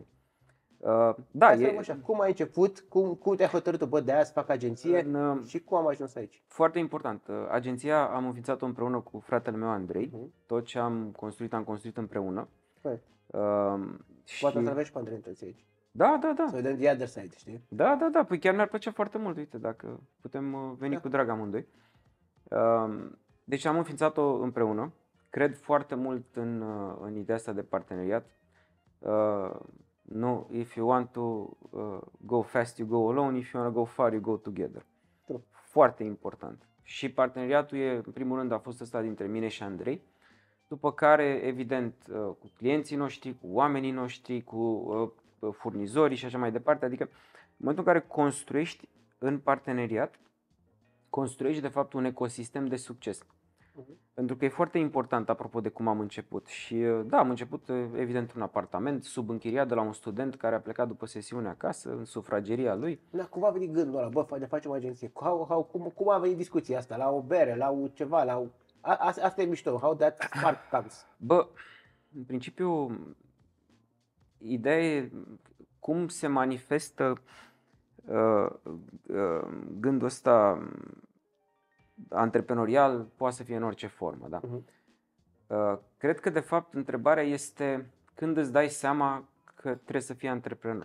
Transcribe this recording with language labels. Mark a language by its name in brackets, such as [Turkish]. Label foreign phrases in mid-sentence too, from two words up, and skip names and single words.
[Romanian] Așa, cum ai început, cum te-ai hotărât, de aia să fac agenție și cum am ajuns aici? Foarte important. Agenția am înființat-o împreună cu fratele meu Andrei. Tot ce am construit împreună. Poate să aveți pe Andrei întâlți aici. Da. Să vedem [English] the other side, [Romanian] știi? Da, păi chiar mi-ar plăcea foarte mult, uite, dacă putem veni cu drag amândoi. Deci am înființat-o împreună. Cred foarte mult în ideea asta de parteneriat. [English] If you want to go fast, you go alone. If you want to go far, you go together. True. [Romanian] Foarte important. Și parteneriatul în primul rând a fost ăsta dintre mine și Andrei. După care, evident, cu clienții noștri, cu oamenii noștri, cu furnizorii și așa mai departe. Adică, în momentul în care construiești în parteneriat, construiești de fapt un ecosistem de succes. Pentru că e foarte important, apropo de cum am început. Și da, am început evident un apartament subînchiriat de la un student care a plecat după sesiune acasă, în sufrageria lui. Da, cum a venit gândul ăla, bă, ne facem o agenție? Cum a venit discuția asta? La o bere, la ceva, asta e mișto, [English] how that spark comes. [Romanian] Bă, în principiu, ideea e cum se manifestă gândul ăsta antreprenorial, poate să fie în orice formă, da? Cred că, de fapt, întrebarea este când îți dai seama că trebuie să fii antreprenor.